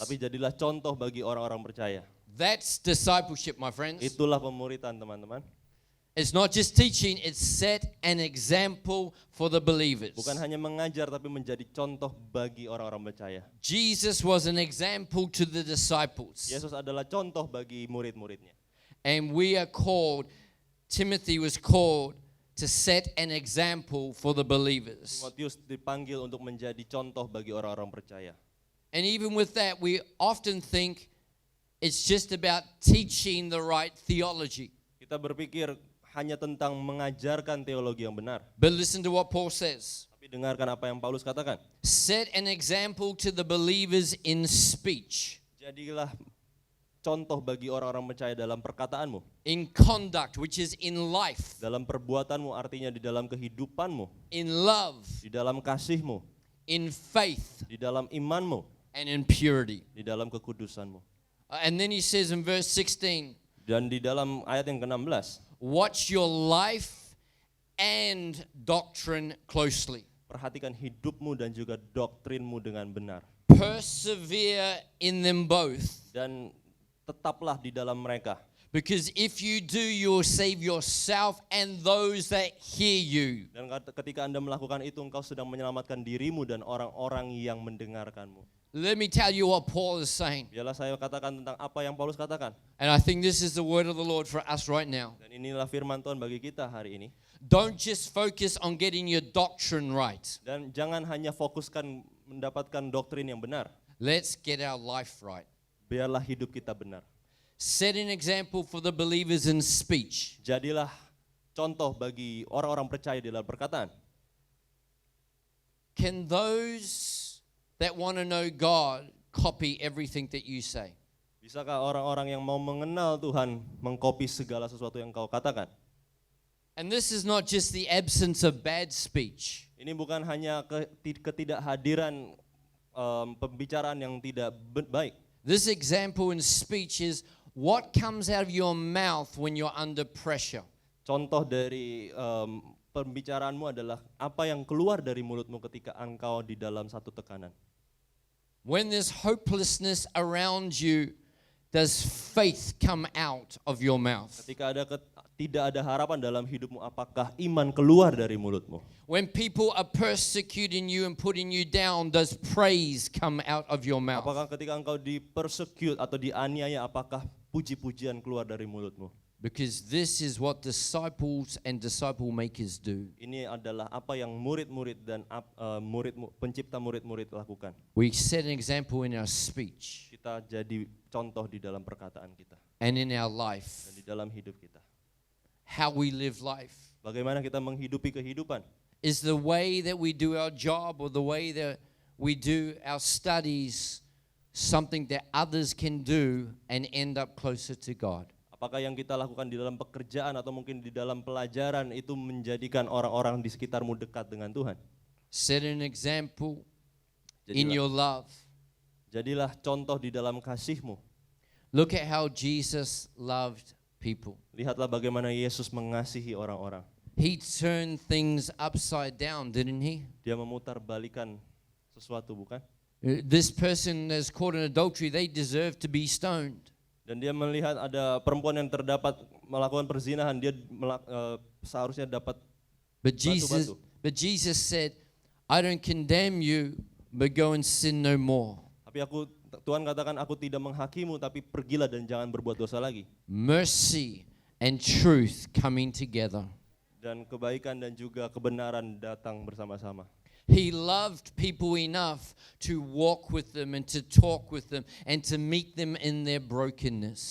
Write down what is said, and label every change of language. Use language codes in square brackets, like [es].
[id] Tapi jadilah contoh bagi orang-orang percaya. [en] That's discipleship, my friends. [id] Itulah pemuritan, teman-teman. [en] It's not just teaching, it's set an example for the believers. [id] Bukan hanya mengajar tapi menjadi contoh bagi orang-orang percaya. [en] Jesus was an example to the disciples. [id] Yesus adalah contoh bagi murid-muridnya. [en] And we are called, Timothy was called to set an example for the believers. [id] Timotius dipanggil untuk menjadi contoh bagi orang-orang percaya. [en] And even with that, we often think it's just about teaching the right theology. [id] Kita berpikir hanya tentang mengajarkan teologi yang benar. [en] But listen to what Paul says. [id] Tapi dengarkan apa yang Paulus katakan. [en] Set an example to the believers in speech, [id] Jadilah contoh bagi orang-orang percaya dalam perkataanmu. [en] in conduct, which is in life, [id] Dalam perbuatanmu, artinya di dalam kehidupanmu. [en] in love, [id] Di dalam kasihmu. [en] in faith, [id] Di dalam imanmu. [en] and in purity. [id] Di dalam kekudusanmu. [en] And then he says in verse 16, [id] Dan di dalam ayat yang ke-16. [en] watch your life and doctrine closely. [id] Perhatikan hidupmu dan juga doktrinmu dengan benar. [en] Persevere in them both, [id] Dan tetaplah di dalam mereka. [en] because if you do, you will save yourself and those that hear you. [id] Dan ketika Anda melakukan itu, engkau sedang menyelamatkan dirimu dan orang-orang yang mendengarkanmu. [en] Let me tell you what Paul is saying. [id] Biarlah saya katakan tentang apa yang Paulus katakan. [en] And I think this is the word of the Lord for us right now. [id] Dan inilah firman Tuhan bagi kita hari ini. [en] Don't just focus on getting your doctrine right. [id] Dan jangan hanya fokuskan mendapatkan doktrin yang benar. [en] Let's get our life right. [id] Biarlah hidup kita benar. [en] Set an example for the believers in speech. [id] Jadilah contoh bagi orang-orang percaya di dalam perkataan. [en] Can those that want to know God copy everything that you say? [id] Bisakah orang-orang yang mau mengenal Tuhan mengkopi segala sesuatu yang kau katakan? [en] And this is not just the absence of bad speech. [id] Ini bukan hanya ketidakhadiran pembicaraan yang tidak baik. [en] This example in speech is what comes out of your mouth when you're under pressure. [id] Contoh dari pembicaraanmu adalah apa yang keluar dari mulutmu ketika engkau di dalam satu tekanan. [en] When there's hopelessness around you, does faith come out of your mouth? [id] Ketika tidak ada harapan dalam hidupmu, apakah iman keluar dari mulutmu? [en] When people are persecuting you and putting you down, does praise come out of your mouth? [id] Apakah ketika engkau dipersecute atau dianiaya, apakah puji-pujian keluar dari mulutmu? [en] Because this is what disciples and disciple makers do. [id] Ini adalah apa yang murid-murid dan pencipta murid-murid lakukan. [en] We set an example in our speech [id] Kita jadi contoh di dalam perkataan kita [en] and in our life, [id] dan di dalam hidup kita. [en] how we live life. [id] Bagaimana kita menghidupi kehidupan? [en] Is the way that we do our job or the way that we do our studies something that others can do and end up closer to God? [id] Apakah yang kita lakukan di dalam pekerjaan atau mungkin di dalam pelajaran itu menjadikan orang-orang di sekitarmu dekat dengan Tuhan? [en] Set an example in your love. [id] Jadilah contoh di dalam kasihmu. [en] Look at how Jesus loved people. [id] Lihatlah bagaimana Yesus mengasihi orang-orang. [en] He turned things upside down, didn't he? [id] Dia memutar balikan sesuatu, bukan? [en] This person that's caught in adultery, they deserve to be stoned. [id] Dan dia melihat ada perempuan yang terdapat melakukan perzinahan, dia seharusnya dapat [en] But [id] batu-batu. [en] Jesus said, I don't condemn you, but go and sin no more. [id] Tapi Tuhan katakan, aku tidak menghakimu, tapi pergilah dan jangan berbuat dosa lagi. [en] Mercy and truth coming together. [id] Dan kebaikan dan juga kebenaran datang bersama-sama. [en] He loved people enough to walk with them and to talk with them and to meet them in their brokenness.